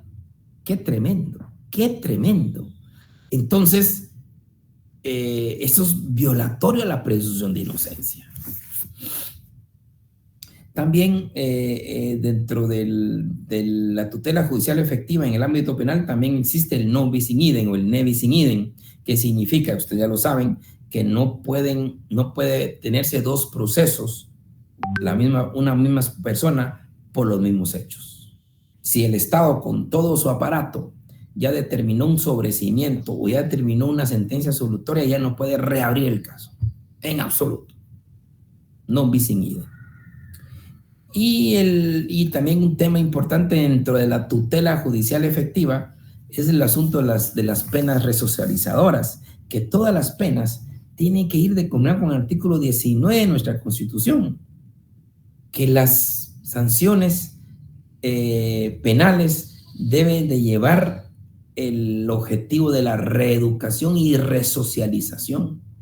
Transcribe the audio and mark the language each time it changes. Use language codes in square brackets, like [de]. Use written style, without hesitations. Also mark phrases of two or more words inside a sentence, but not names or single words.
[es] Qué tremendo, qué tremendo. Entonces, eso es violatorio a la presunción de inocencia. También dentro de la tutela judicial efectiva en el ámbito penal también existe el [la] non bis in idem [es] o el [la] ne bis in idem, [es] que significa, ustedes ya lo saben, que no puede tenerse dos procesos, una misma persona por los mismos hechos. Si el Estado con todo su aparato ya determinó un sobreseimiento o ya determinó una sentencia absolutoria, ya no puede reabrir el caso, en absoluto. [la] Non bis in idem. [es] Y también un tema importante dentro de la tutela judicial efectiva es el asunto de las penas resocializadoras, que todas las penas tienen que ir de conformidad con el artículo 19 de nuestra Constitución, que las sanciones penales deben de llevar el objetivo de la reeducación y resocialización.